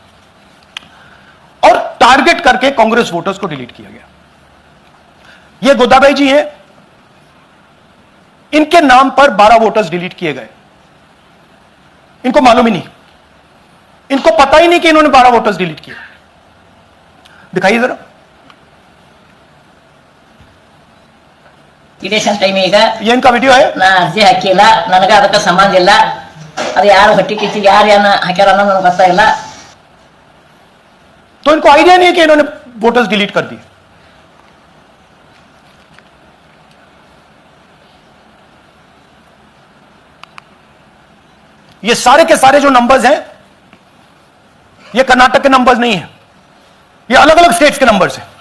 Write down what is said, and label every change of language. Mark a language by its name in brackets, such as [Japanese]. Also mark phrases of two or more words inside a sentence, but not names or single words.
[Hindi] और टारगेट करके कांग्रेस वोटर्स को डिलीट किया गया। ये गोदाबाई जी हैं, इनके नाम पर 12 [English] voters delete [Hindi] किए गए। इनको मालूम ही नहीं, इनको पता ही नहीं कि इन्होंने 12 [English] voters delete [Hindi] किए। दिखाइए जरा। [English] election time ಈಗ [Hindi] ये इनका वीडियो है। [Kannada] ನಾ ಅರ್ಜಿ ಹಾಕಿಲ್ಲ, ನನಗೆ ಅದಕ್ಕೆ ಸಂಬಂಧ ಇಲ್ಲ। ಅದು ಯಾರು ಹೊಟ್ಟಿ ಕಿಚ್ಚಿ ಯಾರು ಏನ ಹಾಕ್ಯಾರ ಅನ್ನೋದು ನನಗೆ ಗೊತ್ತಾಗಿಲ್ಲ। [Hindi] तो इनको आइडिया नहीं है कि इन्होंने [English] voters delete [Hindi] कर दिए। ये सारे के सारे जो नंबर्स हैं ये कर्नाटक के नंबर्स नहीं है, ये अलग अलग स्टेट्स के नंबर्स हैं।